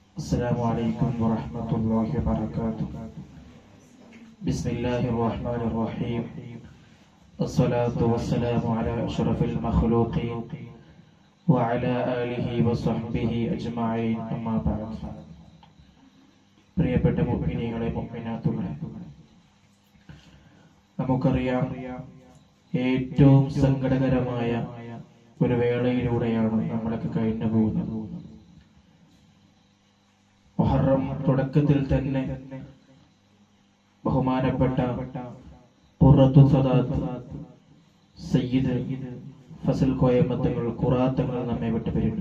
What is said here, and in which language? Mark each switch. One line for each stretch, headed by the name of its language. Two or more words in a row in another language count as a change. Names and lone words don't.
Arabic: السلام عليكم ورحمة الله وبركاته. بسم الله الرحمن الرحيم. الصلاة والسلام على أشرف المخلوقين وعلى آله وصحبه أجمعين. أما بعد.
Malayalam: പ്രിയപ്പെട്ട മുഅ്മിനീങ്ങളെ മുഅ്മിനാത്തുകളെ, നമുക്കറിയാം ഏറ്റവും സങ്കടകരമായ ഒരു വേളയിലൂടെയാണ് നമ്മളൊക്കെ കഴിഞ്ഞു പോകുന്നത്. മുഹറം തുടക്കത്തിൽ തന്നെ ബഹുമാനപ്പെട്ട ഖുറത്തു സദാത്ത് സയ്യിദ് ഫസൽ കോയമ്മത്തങ്ങൾ ഖുറാത്തങ്ങൾ നമ്മെ വിട്ടു പിരിഞ്ഞു.